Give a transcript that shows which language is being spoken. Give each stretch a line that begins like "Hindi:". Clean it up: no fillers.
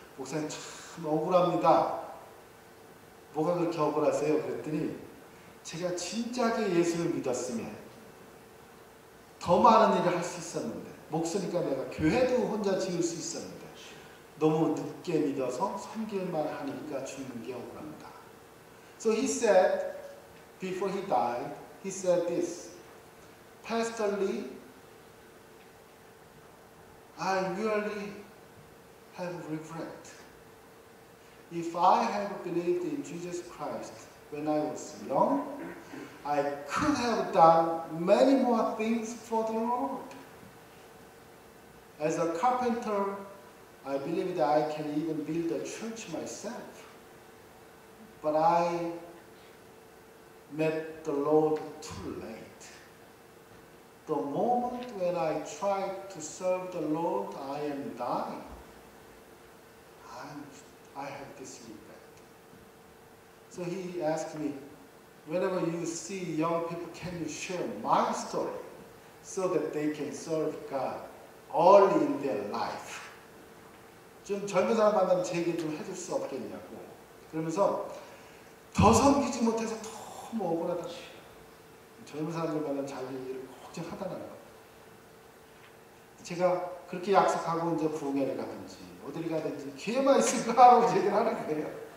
Korean: 목사님 참 억울합니다. 뭐가 그렇게 억울하세요? 그랬더니 제가 진짜게 예수를 믿었으면 더 많은 일을 할 수 있었는데 목사니까 내가 교회도 혼자 지을 수 있었는데 너무 늦게 믿어서 섬길만 하니까 죽는 게 억울합니다.
English: So he said, before he died, he said this, Pastor Lee, I really have regret. If I had believed in Jesus Christ when I was young, I could have done many more things for the Lord. As a carpenter, I believe that I can even build a church myself. But I met the Lord too late. The moment when I tried to serve the Lord, I am dying. I have this regret. So he asked me, whenever you see young people, can you share my story so that they can serve God early in their life?
Korean: 좀 젊은 사람 만나면 제 얘기 좀 해줄 수 없겠냐고. 그러면서 더 섬기지 못해서 너무 억울하다. 젊은 사람들 만나면 자기 얘기를 걱정하다는 거. 제가 그렇게 약속하고 이제 부흥회를 가든지 어디를 가든지 기회만 있으면 할아버지 얘기를 하는 거예요.